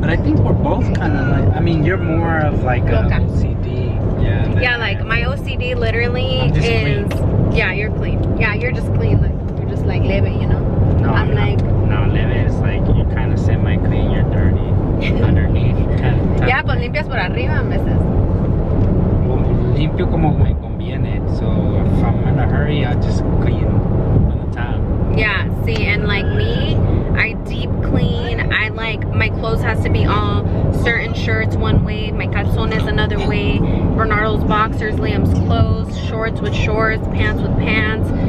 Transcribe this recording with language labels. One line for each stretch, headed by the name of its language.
English: But I think we're both kind of like, I mean, you're more of like a OCD. Yeah. Yeah, like my OCD literally I'm just is, clean. yeah, you're clean. Yeah, you're just clean. Like, you're just like living, you know? No, I'm like, no, living is like, you kind of semi-clean, you're dirty underneath.
Spanish: yeah, pues limpias por arriba a veces. Limpio como me conviene.
English: So if I'm in a hurry, I just clean on the top. Yeah, see, and like me, I deep clean. I like, my clothes has to be all certain shirts one way, my calzones another way, Bernardo's boxers, Liam's clothes, shorts with shorts, pants with pants.